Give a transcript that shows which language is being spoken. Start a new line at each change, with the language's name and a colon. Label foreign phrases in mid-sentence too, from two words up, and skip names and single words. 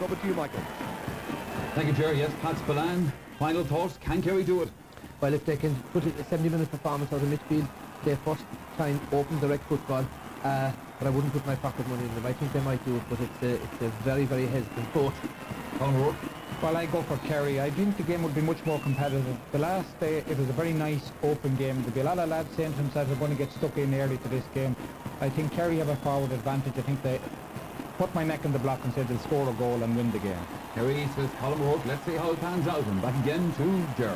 English: Over to you, Michael. Thank you, Jerry. Yes, Pat Spillane, final thoughts. Can Kerry do it? Well, if they can put a 70-minute performance out of midfield, their first time open direct football, but I wouldn't put my pocket money in them. I think they might do it, but it's a very, very hesitant vote. Colm O'Rourke? Well, I go for Kerry. I think the game would be much more competitive. The last day, it was a very nice, open game. There'll be a lot of lads saying to themselves, we're going to get stuck in early to this game. I think Kerry have a forward advantage. I think they put my neck in the block and say they'll score a goal and win the game. Kerry says Colm O'Rourke. Let's see how it pans out. And back again to Ger.